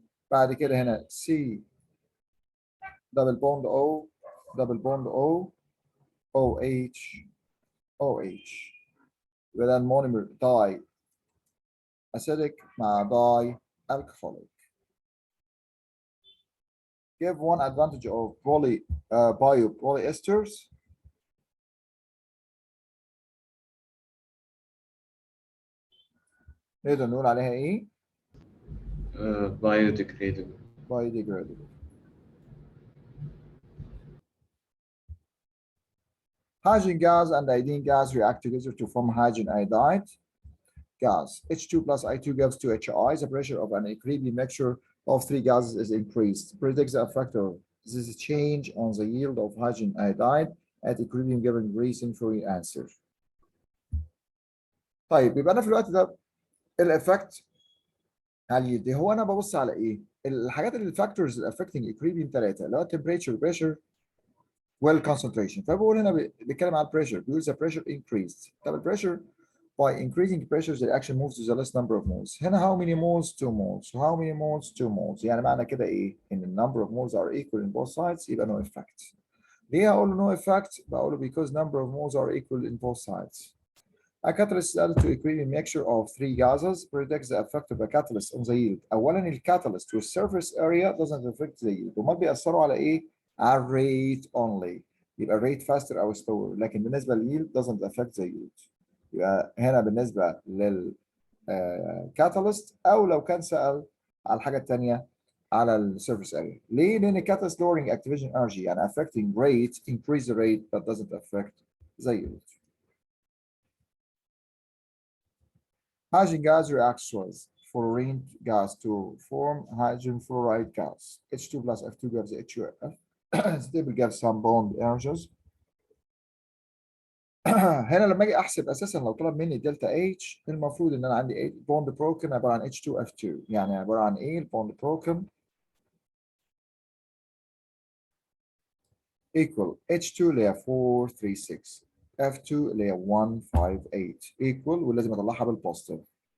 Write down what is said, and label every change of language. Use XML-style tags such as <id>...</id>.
<ar>بعد كده هنا C دبل بوند O دبل بوند O OH OH، يبقى ده المونيمر داي اسيدك مع داي alcoholic.</ar> <en>Give one advantage of biopolyesters.</en> <ar>نقدر نقول عليها ايه؟</ar> <en>biodegradable. Biodegradable. Hydrogen gas and iodine gas react together to form hydrogen iodide gas. H2 plus I2 gives 2HI. The pressure of an equilibrium mixture of three gases is increased. Predict the effect of this change on the yield of hydrogen iodide at equilibrium given reason for your answer.</en> <ar>طيب يبقى انا في الوقت ده الافكت على اليد هو انا ببص على ايه؟ الحاجات اللي الفاكتورز الافكتنج equilibrium ثلاثه اللي هو</ar> <en>temperature pressure</en> <ar>والconcentration. فبقول هنا بيتكلم على البريشر، بيقول</ar> <en>the pressure increased.</en> <ar>طب البريشر</ar> <en>by increasing pressure the reaction moves to the less number of moles. هنا how many moles 2 moles. So how many moles 2 moles.</en> <ar>يعني معنى كده ايه؟ ان</ar> <en>the number of moles are equal in both sides</en> <ar>يبقى</ar> <en>no effect.</en> <ar>ليه هقول له</ar> <en>no effect؟</en> <ar>بقول له</ar> <en>because number of moles are equal in both sides. A catalyst is added to equilibrium mixture of three gases predicts the effect of a catalyst on the yield.</en> <ar>اولا الكاتاليست</ar> <en>والsurface area doesn't affect the yield.</en> <ar>وما بيأثروا على ايه؟ على الريت only. يبقى الريت faster او slower، لكن بالنسبه لليلد</ar> <en>doesn't affect the yield.</en> <ar>يبقى هنا بالنسبه لل catalyst، او لو كان سأل على الحاجه الثانيه على السيرفيس اريا. ليه؟ لان</ar> <en>catalyst lowering activation energy</en> <ar>يعني</ar> <en>affecting rate increase the rate but doesn't affect the yield. Hydrogen gas reacts with fluorine gas to form hydrogen fluoride gas. H2 plus F2 gives HUF. Stable gives some bond energies.</en> <ar>هنا لما اجي احسب اساسا لو طلب مني دلتا اتش المفروض ان انا عندي بوند بروكن عباره عن H2F2، يعني عباره عن ايه البوند بروكن equal H2 اللي هي 436 F2 اللي هي 158 equal، ولازم اطلعها بالبوزيتيف.</ar>